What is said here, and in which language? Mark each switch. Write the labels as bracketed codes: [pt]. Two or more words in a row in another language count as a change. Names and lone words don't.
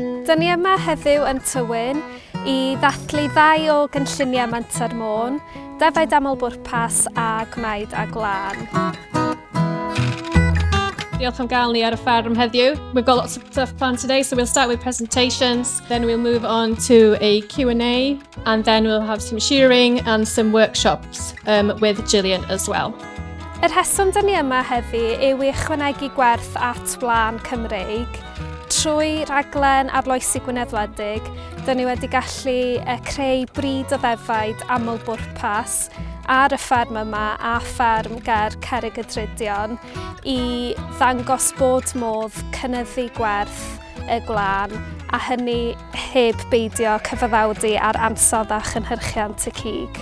[cy] Dyn ni yma heddiw yn Tywyn i ddathlu 2 o gynlluniau Menter Môn, defaid aml bwrpas a Gwnaed a Gwlan. Diolch am gael ni ar y fferm heddiw. [en] We've got lots of stuff planned today, so we'll start with presentations, then we'll move on to a Q&A, and then we'll have some shearing and some workshops with Gillian as well. [cy] Y rheswm dyn ni yma heddi yw i ychwanegu gwerth at wlan Cymreig. Trwy raglen arloesi Gwnaed wledig, dyn ni wedi gallu creu bryd o ddefaid aml bwrpas ar y fferm yma a fferm ger Cerrig y Drydion i ddangos bod modd cynyddu gwerth y gwlan a hynny heb beidio cyfaddawdu ar ansodda chynhyrchiant y cig.